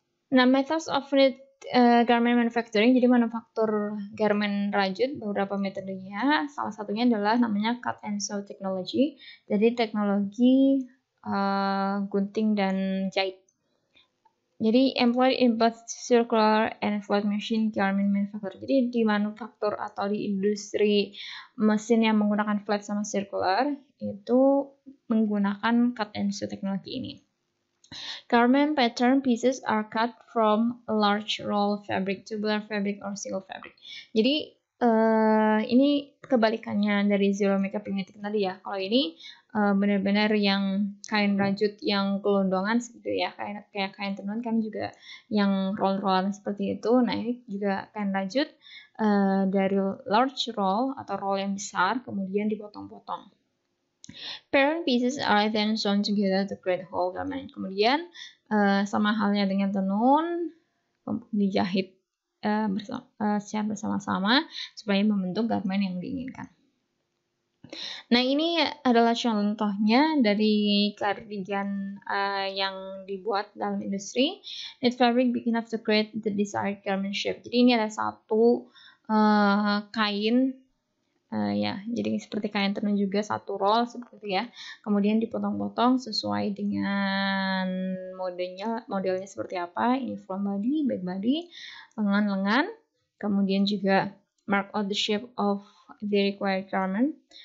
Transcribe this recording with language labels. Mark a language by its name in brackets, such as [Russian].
[Indonesian] Nah, [English] methods of knit garment manufacturing, [Indonesian] jadi manufaktur garment rajut, beberapa metodenya. Salah satunya adalah namanya [English] cut and sew technology, [Indonesian] jadi teknologi gunting dan jahit. Jadi [English] employed in both circular and flat machine garment manufacture. [Indonesian] Jadi di manufaktur atau di industri mesin yang menggunakan flat sama circular itu menggunakan cut and sew teknologi ini. [English] Garment pattern pieces are cut from a large roll fabric, tubular fabric, or single fabric. [Indonesian] Jadi ini kebalikannya dari zero makeup knitting tadi ya. Kalau ini benar-benar yang kain rajut yang gelondongan gitu ya, kayak kain tenun kan juga yang roll-rollan seperti itu. Nah, ini juga kain rajut dari large roll atau roll yang besar, kemudian dipotong-potong. [English] Parent pieces are then sewn together to create whole garment. [Indonesian] Kemudian sama halnya dengan tenun, dijahit secara bersama-sama supaya membentuk garment yang diinginkan. Nah, ini adalah contohnya dari cardigan yang dibuat dalam industri. [English] Knit fabric big enough to create the desired garment shape. [Indonesian] Jadi ini ada satu kain, ya, jadi seperti kain tenun juga, satu roll seperti itu ya. Kemudian dipotong-potong sesuai dengan modelnya seperti apa. Ini [English] front body, back body, [Indonesian] lengan-lengan. Kemudian juga [English] mark out the shape of the required garment.